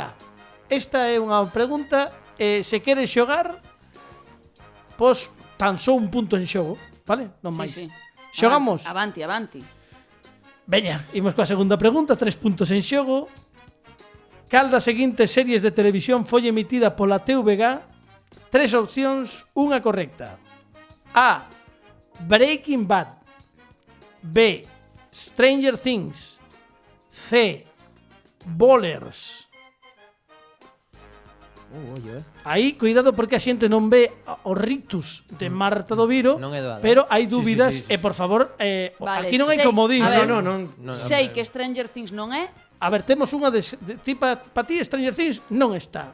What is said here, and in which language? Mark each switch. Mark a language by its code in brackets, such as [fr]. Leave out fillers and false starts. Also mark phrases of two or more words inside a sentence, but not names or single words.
[gl] Esta é unha pregunta, se queres xogar, pois tan só un punto en xogo, vale? Non máis. Sí. Xogamos? Avanti. Veña, imos coa segunda pregunta, 3 puntos en xogo. Cal das seguintes series de televisión foi emitida pola TVG? 3 opcións, unha correcta. A. Breaking Bad. B. Stranger Things. C. Ballers. Aí, cuidado porque a xente non ve o rictus de Marta Doviro, Non é doada. pero hai dúbidas e por favor, Vale, aquí non hai sei- comodín. a ver, Non. Sei que Stranger Things non é. A ver, temos unha ti pa ti Stranger Things non está.